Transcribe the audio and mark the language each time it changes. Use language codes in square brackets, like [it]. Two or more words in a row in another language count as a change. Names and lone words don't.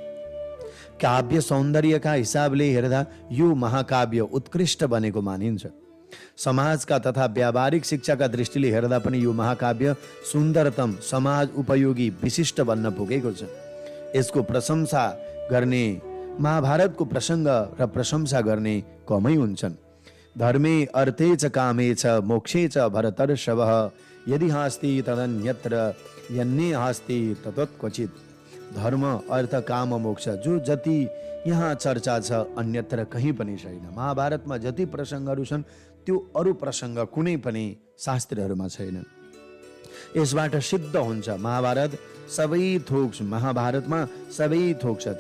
[ne] काव्य सौन्दर्यका हिसाबले हेर्दा यो महाकाव्य उत्कृष्ट बनेको मानिन्छ। समाजका तथा व्यावहारिक शिक्षाका दृष्टिले हेर्दा पनि यो महाकाव्य सुन्दरतम, समाज उपयोगी, विशिष्ट बन्न पुगेको छ। यसको प्रशंसा गर्ने, महाभारतको प्रसङ्ग र प्रशंसा गर्ने कमै हुन्छन्। [sa] धर्मे अर्थे च कामे च मोक्षे च भरतर्षभः यदि हास्ति तदन्यत्र यन्ने हास्ति तत्क्वचित्। [ne] धर्म, अर्थ, काम, मोक्ष जो जति यहाँ चर्चा छ अन्यत्र कहीँ पनि छैन। महाभारतमा जति प्रसङ्गहरू छन् त्यो अरू प्रसङ्ग कुनै पनि शास्त्रहरूमा छैनन्। यसबाट सिद्ध हुन्छ महाभारत सबै थोक छ, महाभारतमा सबै थोक छ।